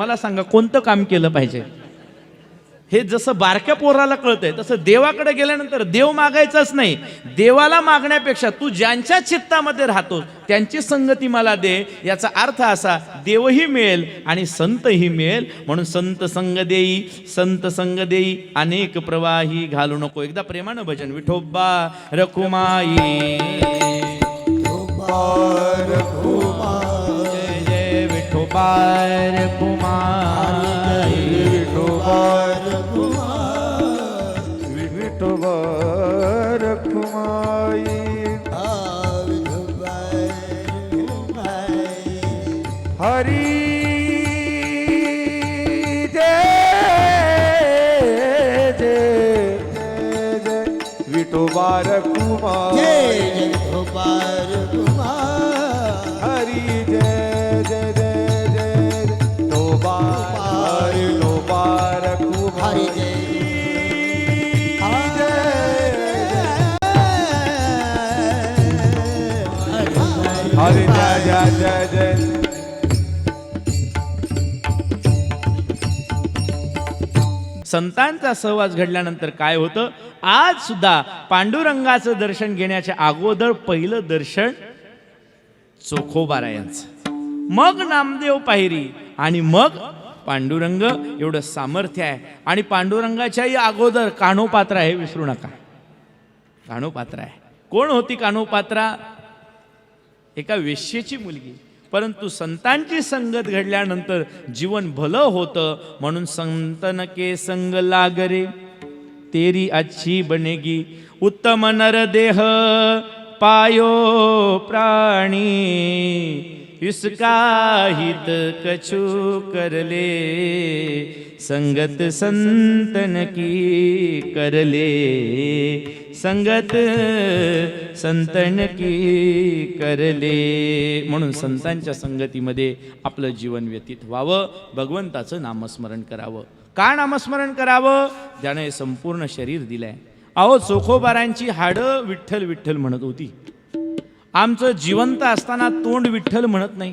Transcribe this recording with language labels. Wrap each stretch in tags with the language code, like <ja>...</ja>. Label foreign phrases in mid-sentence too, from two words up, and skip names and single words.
<mr>मला सांगा कोणतं काम केलं पाहिजे. हे जसं बारक्या पोराला कळतंय तसं देवाकडे गेल्यानंतर देव मागायचाच नाही. देवाला मागण्यापेक्षा तू ज्यांच्या चित्तामध्ये राहतो त्यांची संगती मला दे. याचा अर्थ असा देवही मिळेल आणि संतही मिळेल. म्हणून संत संग देई, संत संग देई अनेक प्रवाही घालू नको. एकदा प्रेमानं भजन. विठोबा रखुमाई जय जय विठोबा रखुमाई विठोबा रखुमाई हरी जय जय जय विठोबा रखुमाई हरी जय जय जय जय विठोबा विठोबा रखुमाई हरे जय जय जय जय. संतांचा सहवास घडल्यानंतर काय होतं. आज सुद्धा पांडुरंगाचं दर्शन घेण्याच्या अगोदर पहिलं दर्शन चोखोबारायांचं, मग नामदेव पायरी आणि मग पांडुरंग. एवढं सामर्थ्य आहे. आणि पांडुरंगाच्याही अगोदर कान्होपात्रा हे विसरू नका. कान्होपात्रा आहे. कोण होती कान्होपात्रा. एका वेश्येची मुलगी. परंतु संतांची संगत घडल्यानंतर जीवन भलं होतं.</mr> <hi>म्हणून संतन के संग लागरे तेरी अच्छी बनेगी. उत्तम नर देह पायो प्राणी इसका हित कछु करले. संगत संतन की करले, संगत संतन की करले.</hi> <mr>म्हणून संतांच्या संगतीमध्ये आपलं जीवन व्यतीत व्हावं. भगवंताचं नामस्मरण करावं. का नामस्मरण करावं. ज्याने संपूर्ण शरीर दिलंय. अहो चोखोबारांची हाडं विठ्ठल विठ्ठल म्हणत होती. आमचं जिवंत असताना तोंड विठ्ठल म्हणत नाही.</mr>